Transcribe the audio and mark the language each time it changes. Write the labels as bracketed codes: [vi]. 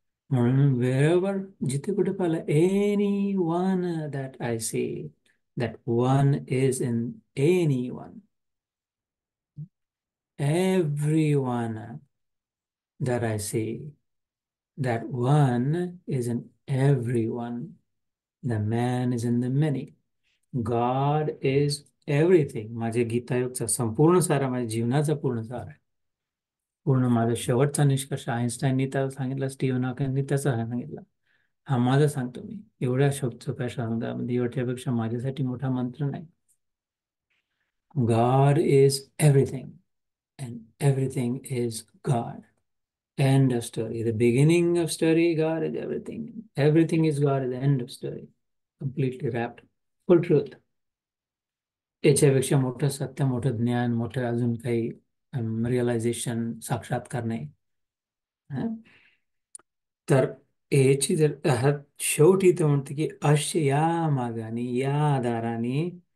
[mr] म्हणून [en] wherever, [mr] जिथे कुठे पाहिलं, [en] anyone that I see, that one is in anyone. Everyone that I see, that one is in everyone. The man is in the many. God is everything. [mr] माझे गीतायोगचा संपूर्ण सार आहे, माझ्या जीवनाचा पूर्ण सार आहे. पूर्ण माझा शेवटचा निष्कर्ष आईन्स्टाईननी त्याला सांगितलं, स्टीव्हन हॉकिंगनी त्याचा सांगितलं. हा माझा सांगतो मी एवढ्या सोप्या शब्दामध्ये. एवढ्यापेक्षा माझ्यासाठी मोठा मंत्र नाही. [en] God is everything and everything is God. End of story. The beginning of story, God is everything. Everything is God at the end of story. Completely wrapped. Full truth. [mr] याच्यापेक्षा मोठं सत्य, मोठं ज्ञान, मोठं अजून काही रिअलायझेशन, साक्षात्कार नाही. तर याची जर शेवटी तर म्हणते की अश या मार्गाने, या आधाराने